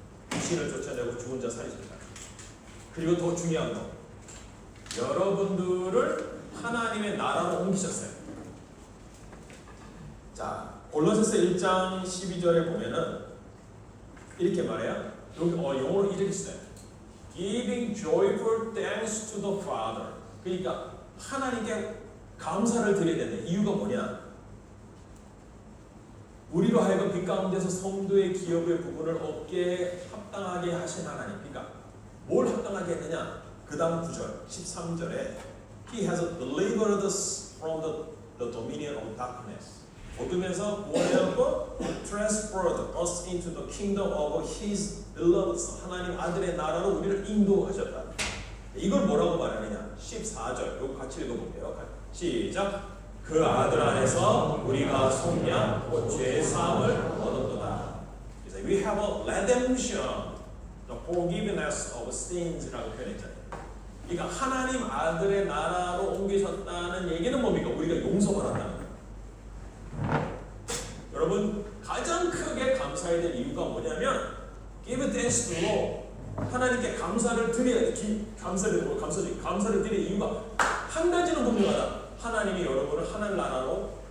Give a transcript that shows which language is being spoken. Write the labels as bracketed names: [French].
[Korean] 귀신을 쫓아내고 죽은 자 살리셨잖아요. 그리고 더 중요한 거. 여러분들을 하나님의 나라로 옮기셨어요. 자, 골로새서 1장 12절에 보면은 이렇게 말해요. 여기 영어로 이렇게 써요. [English] Giving joyful thanks to the Father. [Korean] 그러니까 하나님께 감사를 드려야 되는 이유가 뭐냐? 우리로 하여금 빛 가운데서 성도의 기업의 부분을 얻게 합당하게 하신 하나님. 그러니까 뭘 합당하게 했느냐? 그 다음 9절, 13절에 [English] He has delivered us from the dominion of darkness. [Korean] 어둠에서 구원해갖고 [English] transferred us into the kingdom of His beloved Son. [Korean] 하나님 아들의 나라로 우리를 인도하셨다. 이걸 뭐라고 말하느냐? 14절. 이거 같이 읽어볼게요. 시작. 그 아들 안에서 우리가 속량, 죄 사함을 얻었도다. [English] We have a redemption, the forgiveness of sins [Korean] 라고 표현했잖아요. 그러니까 하나님 아들의 나라로 옮기셨다는 얘기는 뭡니까? 우리가 용서받았다는 거예요. 여러분 가장 크게 감사해야 될 이유가 뭐냐면 [English] give thanks to Lord. [Korean] 하나님께 감사를 드려야 돼. 감사를 드릴 이유가 한 가지는 분명하다. 하나님이 여러분을 하늘 나라로